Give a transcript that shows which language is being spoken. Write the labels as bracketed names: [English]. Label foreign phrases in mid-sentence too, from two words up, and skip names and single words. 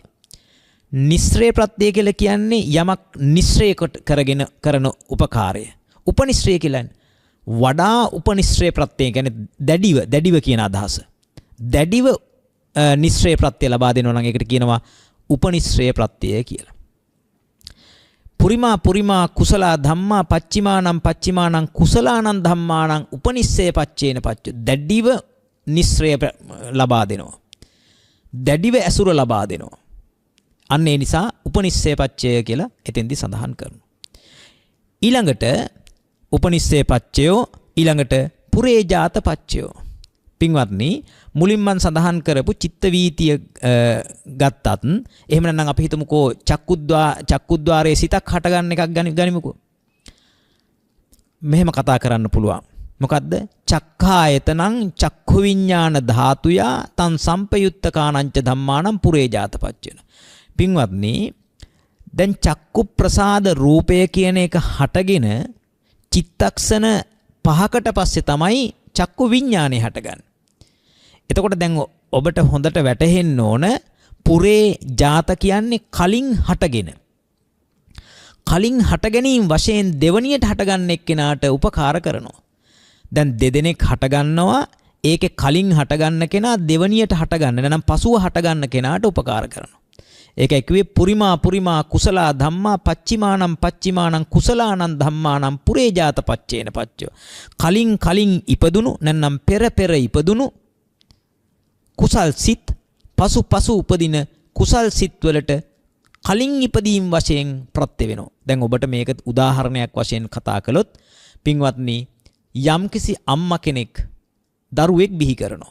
[Sinhala] නිස්සරේ ප්‍රත්‍ය කියලා කියන්නේ යමක් නිස්සරේ කරගෙන කරන උපකාරය. උපනිස්සරය කියන්නේ වඩා උපනිස්සරේ ප්‍රත්‍ය කියන්නේ දැඩිව කියන අදහස. දැඩිව නිස්සරේ ප්‍රත්‍ය ලබා දෙනවා නම් ඒකට කියනවා උපනිස්සරේ ප්‍රත්‍යය කියලා. [Pali] පුරිමා කුසලා ධම්මා පච්චිමානං කුසලානං ධම්මානං උපනිස්සය පච්චේන පච්ච. [Sinhala] දැඩිව නිස්සරය ලබා දෙනවා. දැඩිව ඇසුර ලබා දෙනවා. අන්න ඒ නිසා [Pali] උපනිස්සය පච්චය [Sinhala] කියලා එතෙන්දී සඳහන් කරනවා. ඊළඟට [Pali] උපනිස්සය පච්චයෝ, [Sinhala] ඊළඟට [Pali] පුරේජාත පච්චයෝ. [Sinhala] පින්වත්නි මුලින් මම සඳහන් කරපු චිත්ත වීතිය ගත්තත් එහෙම නැත්නම් අපි හිතමුකෝ චක්කුද්්වාරයේ සිතක් හටගන්න එකක් ගනිමුකෝ. මෙහෙම කතා කරන්න පුළුවන්. මොකද්ද? [Pali] චක්ඛායතනං චක්ඛු විඥාන ධාතුයා තං සම්පයුත්තකානංච ධම්මානං පුරේජාත පච්චේන. [Sinhala] පින්වත්නි දැන් චක්කු ප්‍රසාද රූපය කියන එක හටගෙන චිත්තක්ෂණ 5කට පස්සේ තමයි චක්කු විඥානේ හටගන්නේ. එතකොට දැන් ඔබට හොඳට වැටහෙන්න ඕන පුරේ ජාත කියන්නේ කලින් හට ගැනීම වශයෙන් දෙවණියට හටගන්න එක්කෙනාට උපකාර කරනවා. දැන් දෙදෙනෙක් හටගන්නවා, ඒකේ කලින් හටගන්න කෙනා දෙවණියට හටගන්න නැත්නම් පසුව හටගන්න කෙනාට උපකාර කරනවා. ඒකයි කිව්වේ [Pali] පුරිමා කුසලා ධම්මා පච්චිමානං කුසලානං ධම්මානං පුරේජාත පච්චේන පච්චෝ. [Sinhala] කලින් ඉපදුණු නැත්නම් පෙර ඉපදුණු කුසල් සිත් පසු උපදින කුසල් සිත් වලට කලින් ඉපදීම් වශයෙන් ප්‍රත්‍ය වෙනවා. දැන් ඔබට මේක උදාහරණයක් වශයෙන් කතා කළොත් පින්වත්නි යම්කිසි අම්මා කෙනෙක් දරුවෙක් බිහි කරනවා.